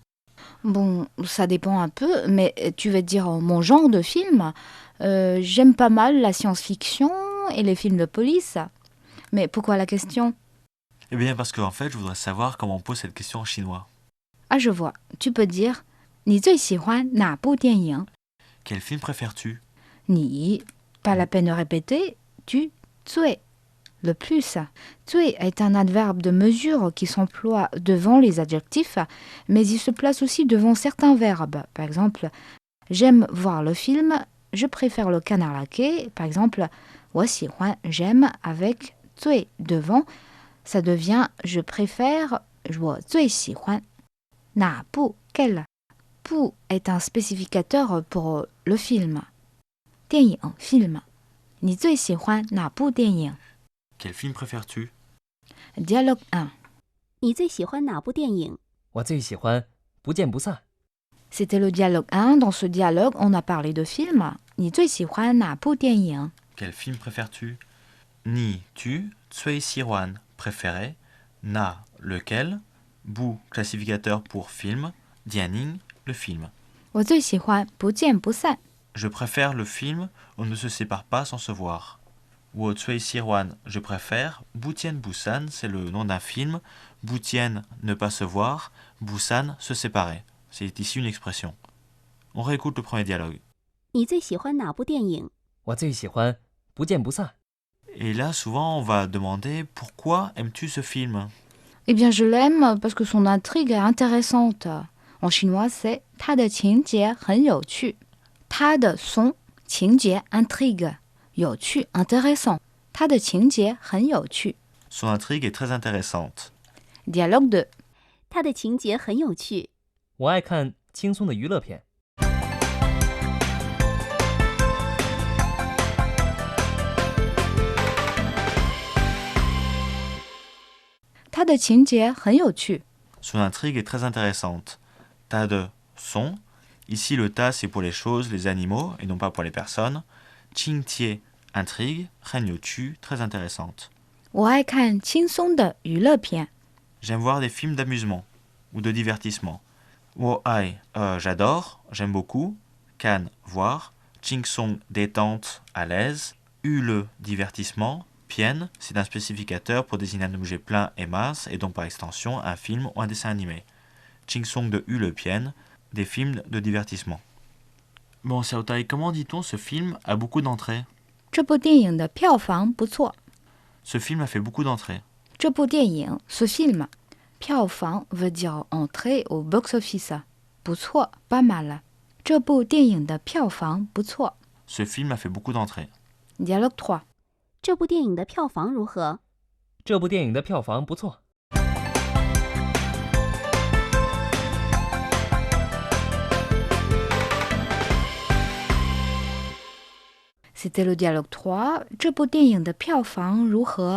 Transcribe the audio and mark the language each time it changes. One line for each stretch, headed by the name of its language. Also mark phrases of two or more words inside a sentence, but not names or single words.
French: Bon, ça dépend un peu, mais tu veux dire mon genre de film? J'aime pas mal la science-fiction et les films de police. Mais pourquoi la question? Eh bien parce qu'en fait, je voudrais savoir comment on pose cette question en chinois. Ah, je vois. Tu peux dire
Chinese: 你最喜欢哪部电影?
French: Quel film préfères-tu? 你, pas la peine de répéter, tu, 最, le plus. 最 est un adverbe de mesure qui s'emploie devant les adjectifs, mais il se place aussi devant certains verbes. Par exemple, j'aime voir le film, je préfère le canard laqué. Par exemple,
Chinese: 我喜欢,
French: j'aime avec 最 devant, ça devient je préfère,
Chinese: 我最喜欢. 哪部,
French: quel? 部 est un spécificateur pour le film.
Chinese: 电影 film. 你最喜欢哪部电影?
French: Quel film préfères-tu? Dialogue 1.
Chinese: 你最喜欢哪部电影？我最喜欢不见不散。
French: C'était le dialogue 1. Dans ce dialogue, on a parlé de film.
Chinese: 你最喜欢哪部电影?
French: Quel film préfères-tu? Ni, tu,
Chinese: 最喜欢,
French: préféré, na, lequel, bu, classificateur pour film, dianing, le film.
Chinese: 我最喜欢不见不散.
French: Je préfère le film On ne se sépare pas sans se voir.
Chinese: 我最喜欢,
French: je préfère, Butian Busan, c'est le nom d'un film, Butian, ne pas se voir, Busan, se séparer. C'est ici une expression. On réécoute le premier dialogue.
Chinese: 你最喜欢哪部电影？我最喜欢不见不散。
French: Et là, souvent, on va demander pourquoi aimes-tu ce film? Eh bien, je l'aime parce que son intrigue est intéressante. En chinois, c'est
Chinese: 它的情节很有趣.
French: 它的 son 情节 intrigue 有趣 intéressant.
Chinese: 它的情节很有趣.
French: Son intrigue est très intéressante. Dialogue 2.
Chinese: 它的情节很有趣。我爱看轻松的娱乐片。它的情节很有趣.
French: Son intrigue est très intéressante. Ta de son. Ici, le ta, c'est pour les choses, les animaux, et non pas pour les personnes. Qing tie, intrigue. Ren tu, très intéressante.
Chinese: 我爱看轻松的娱乐片.
French: J'aime voir des films d'amusement ou de divertissement.
Chinese: 我爱,
French: j'adore, j'aime beaucoup. Kan, voir. Ching song, détente, à l'aise. U le, divertissement. Pien, c'est un spécificateur pour désigner un objet plein et masse, et donc par extension un film ou un dessin animé.
Chinese: 轻松的娱乐片,
French: des films de divertissement. Bon, Xiaotai, comment dit-on ce film a beaucoup d'entrées?
Chinese: 这部电影的票房不错。
French: Ce film a fait beaucoup d'entrées.
Chinese: 这部电影
French: ce film
Chinese: 票房
French: veut dire entrée au box-office
Chinese: 不错
French: pas mal
Chinese: 这部电影的票房不错。
French: Ce film a fait beaucoup d'entrées. Dialogue 3
Chinese: 这部电影的票房如何？这部电影的票房不错。
French: C'était le dialogue 3
Chinese: 这部电影的票房如何？